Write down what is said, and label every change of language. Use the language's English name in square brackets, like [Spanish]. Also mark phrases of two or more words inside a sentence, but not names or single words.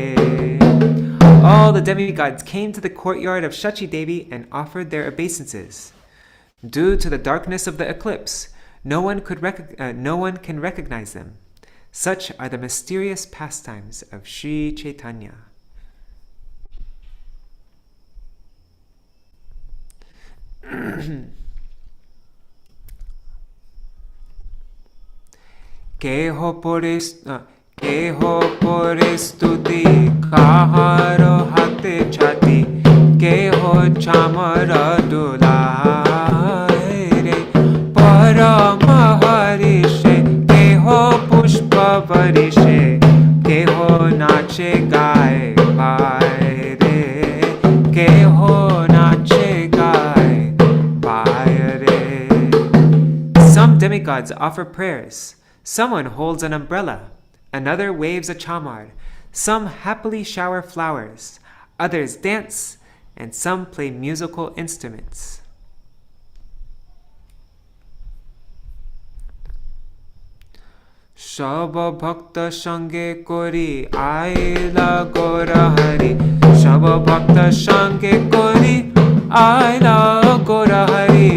[English] All the demigods came to the courtyard of Shachi Devi and offered their obeisances. Due to the darkness of the eclipse, no one can recognize them. Such are the mysterious pastimes of Śrī Caitanya. [Bangla] কেহ পড়ে স্তুতি কাহারো হাতে ছাতি কেহ চামর ঢুলারে পরম হরিষে কেহ পুষ্প বরিষে কেহ নাচে গায়ে পাইরে কেহ নাচে গায়ে পাইরে. [English] Some demigods offer prayers. Someone holds an umbrella. Another waves a chamar. Some happily shower flowers. Others dance, and some play musical instruments. [Bangla] সব ভক্ত সঙ্গে করি আইলা গোরা হরি. সব ভক্ত সঙ্গে করি আইলা গোরা হরি.